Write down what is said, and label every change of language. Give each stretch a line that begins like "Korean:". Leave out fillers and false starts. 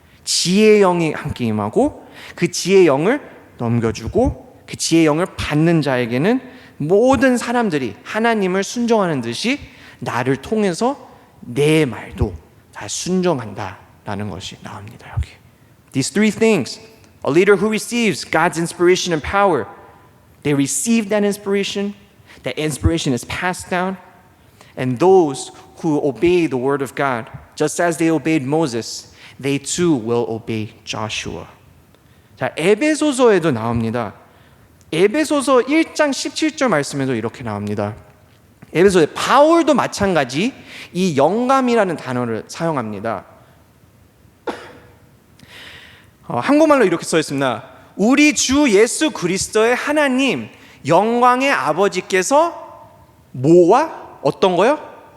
Korean: 지혜의 영이 함께 임하고, 그 지혜의 영을 넘겨주고, 그 지혜의 영을 받는 자에게는 모든 사람들이 하나님을 순종하는 듯이 나를 통해서 내 말도 다 순종한다라는 것이 나옵니다. 여기
English: These three things, A leader who receives God's inspiration and power, they receive that inspiration is passed down, and those who obey the word of God, just as they obeyed Moses, they too will obey Joshua.
Korean: 자, 에베소서에도 나옵니다. 에베소서 1장 17절 말씀에도 이렇게 나옵니다. 에베소에 바울도 마찬가지 이 영감이라는 단어를 사용합니다. 한국말로 이렇게 써 있습니다. 우리 주 예수 그리스도의 하나님 영광의 아버지께서 뭐와 어떤 거요?